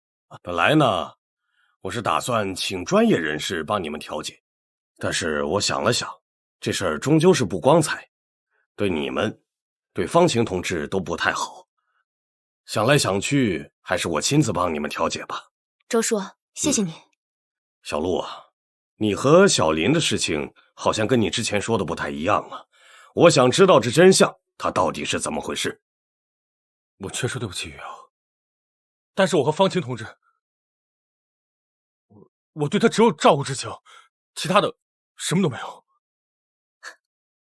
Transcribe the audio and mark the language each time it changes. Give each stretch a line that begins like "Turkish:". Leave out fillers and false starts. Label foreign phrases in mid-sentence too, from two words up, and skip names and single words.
Chinese: 本來呢，我是打算請專業人士幫你們調解，但是我想了想，這事兒終究是不光彩，對你們，對方晴同志都不太好。想來想去，還是我親自幫你們調解吧。周叔，謝謝你。小陸啊，你和小林的事情好像跟你之前說的不太一樣啊。我想知道這真相，他到底是怎麼回事？我確實對不起玉瑤，但是我和方晴同志，我對他只有照顧之情，其他的什麼都沒有。